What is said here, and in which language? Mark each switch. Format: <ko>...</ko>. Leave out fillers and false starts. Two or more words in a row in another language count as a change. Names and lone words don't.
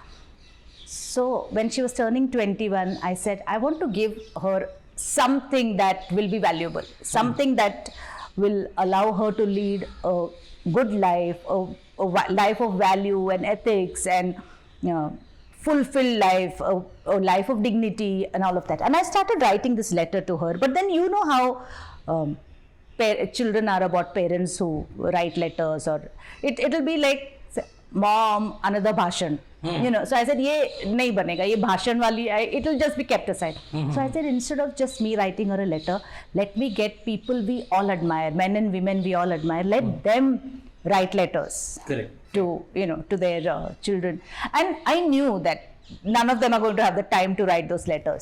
<en>So when she was turning 21, I said, I want to give her something that will be valuable, something that will allow her to lead a good life, a life of value and ethics and, you know, fulfilled life, a life of dignity and all of that. And I started writing this letter to her. But then you know how children are about parents who write letters, or it'll be like, Mom, another bhashan. You know, so I said,</en> <hi>ये नहीं बनेगा, ये भाषण वाली,</hi> <en>it'll just be kept aside. So I said, instead of just me writing her a letter, let me get people we all admire, men and women we all admire, let them write letters Correct. to to their children, and I knew that none of them are going to have the time to write those letters.</en>